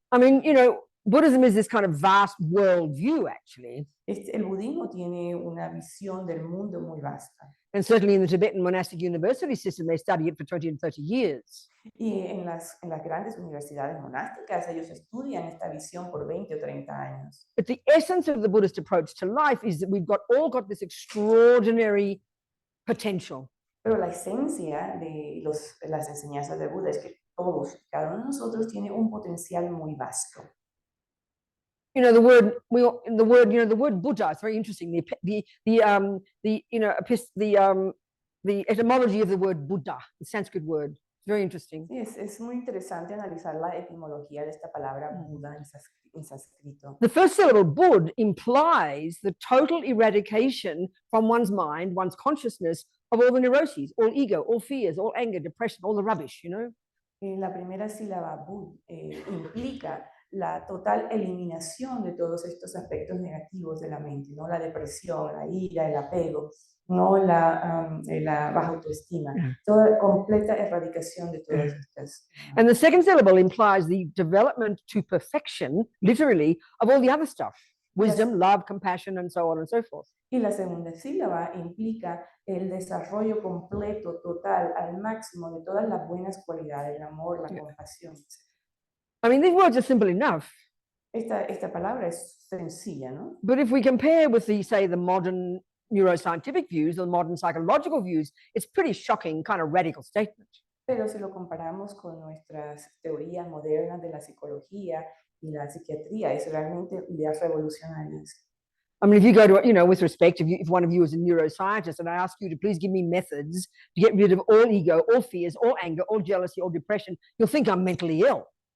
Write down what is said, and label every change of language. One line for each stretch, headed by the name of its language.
English: I mean, Buddhism is this kind of vast world view, actually.
Spanish: El budismo tiene una visión del mundo muy vasta.
English: And certainly in the Tibetan monastic university system, they study it for 20 and 30 years.
Spanish: Y en las grandes universidades monásticas, ellos estudian esta visión por 20 o 30 años.
English: But the essence of the Buddhist approach to life is that we've all got this extraordinary potential.
Spanish: Pero la esencia de las enseñanzas de Buda es que todos, cada uno de nosotros tiene un potencial muy vasto.
English: You know, the word the word, you know, the word Buddha is very interesting. The you know, the etymology of the word Buddha, the Sanskrit word, it's very interesting.
Spanish: Sí, es muy interesante analizar la etimología de esta palabra Buda en sánscrito.
English: The first syllable Bud implies the total eradication from one's mind, one's consciousness of all the neuroses, all ego, all fears, all anger, depression, all the rubbish, you know.
Spanish: La primera sílaba Bud implica la total eliminación de todos estos aspectos negativos de la mente, ¿no? La depresión, la ira, el apego, ¿no? La baja autoestima, toda completa erradicación de todas estas.
English: And the second syllable implies the development to perfection, literally, of all the other stuff: wisdom, love, compassion, and so on and so forth.
Spanish: Y la segunda sílaba implica el desarrollo completo, total, al máximo de todas las buenas cualidades, el amor, la compasión.
English: I mean, these words are simple enough.
Spanish: Esta palabra es sencilla, ¿no?
English: But if we compare with the, say, the modern neuroscientific views or the modern psychological views, it's pretty shocking, kind of radical statement.
Spanish: Pero si lo comparamos con nuestras teorías modernas de la psicología y la psiquiatría, es realmente ideas revolucionarias.
English: I mean, if you go to, you know, with respect, if one of you is a neuroscientist and I ask you to please give me methods to get rid of all ego, all fears, all anger, all jealousy, all depression, you'll think I'm mentally ill.